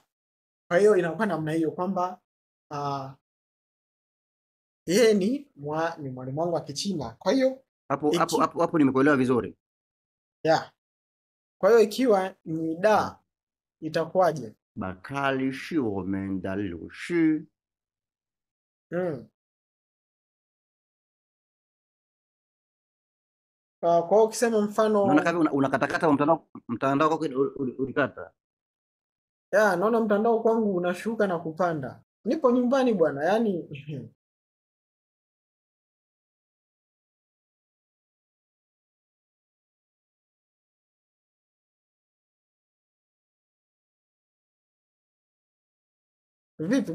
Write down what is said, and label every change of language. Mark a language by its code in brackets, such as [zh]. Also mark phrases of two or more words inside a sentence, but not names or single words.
[sw] Kwa hiyo inakuwa namna hiyo kwamba yeye ni mwalimu wangu wa Kichina. Kwa hiyo hapo nimekuelewa vizuri. Yeah. Kwa hiyo ikiwa ni da itakuwaje? [zh] Bakari 是我们的老师 [sw] Kwa hiyo ukisema mfano naona kama unakatakata mtandao wako ulikata. Naona mtandao kwangu unashuka na kupanda. Nipo nyumbani bwana, yani vipi?